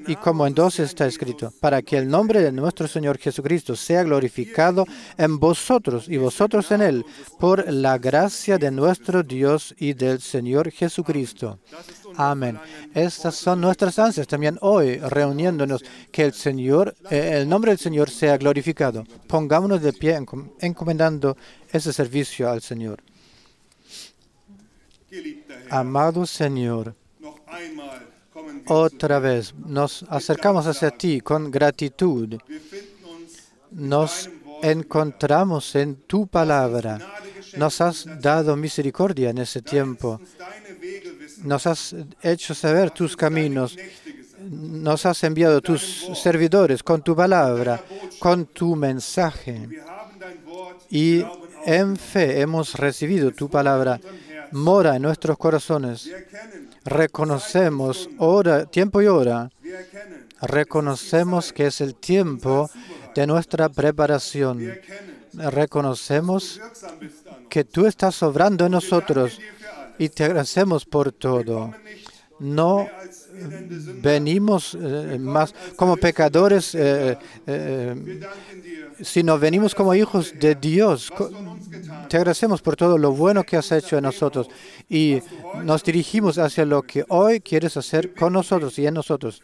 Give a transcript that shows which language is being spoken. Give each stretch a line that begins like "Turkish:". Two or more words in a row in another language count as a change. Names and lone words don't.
Spanish: Y como en 12 está escrito, para que el nombre de nuestro Señor Jesucristo sea glorificado en vosotros y vosotros en Él, por la gracia de nuestro Dios y del Señor Jesucristo. Amén. Estas son nuestras ansias también hoy, reuniéndonos, que el nombre del Señor sea glorificado. Pongámonos de pie encomendando ese servicio al Señor.
German: Geliebter Herr,
Spanish: Amado Señor,
German: noch einmal kommen wir
Spanish: otra vez nos acercamos hacia ti con gratitud.
German: Wir finden uns
Spanish: Nos encontramos en tu palabra. Nos has dado misericordia en ese tiempo.
German: deine Wege wissen,
Spanish: Nos has hecho saber tus caminos.
German: Knechte gesandt.
Spanish: Nos has enviado tus servidores con tu palabra, con tu mensaje.
German: Wir haben dein Wort,
Spanish: Y en fe hemos recibido tu palabra. Mora en nuestros corazones.
German: wir erkennen,
Spanish: Reconocemos tiempo y hora.
German: wir erkennen,
Spanish: Reconocemos que es el tiempo de nuestra preparación. Reconocemos
German: wirksam bist an uns.
Spanish: que tú estás obrando en nosotros
German: Dir für alles.
Spanish: y te agradecemos por todo. No venimos más como pecadores, sino venimos como hijos de Dios. Te agradecemos por todo lo bueno que has hecho en nosotros y nos dirigimos hacia lo que hoy quieres hacer con nosotros y en nosotros.